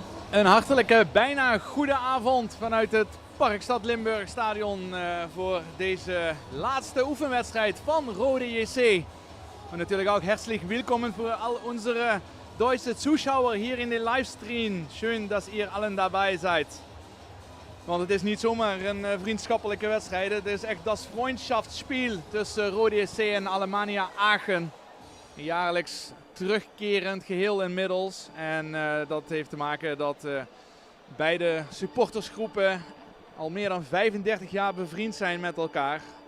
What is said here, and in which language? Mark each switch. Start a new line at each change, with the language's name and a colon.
Dutch: Een hartelijke, bijna goede avond vanuit het Parkstad Limburg Stadion voor deze laatste oefenwedstrijd van Rode JC.
German: Und natürlich auch herzlich willkommen für all unsere deutsche Zuschauer hier in de livestream. Schön, dass ihr allen dabei seid.
Dutch: Want het is niet zomaar een vriendschappelijke wedstrijd. Het is echt das Freundschaftsspiel tussen Rode JC en Alemannia Aachen. Jaarlijks terugkerend geheel inmiddels. En dat heeft te maken dat beide supportersgroepen al meer dan 35 jaar bevriend zijn met elkaar.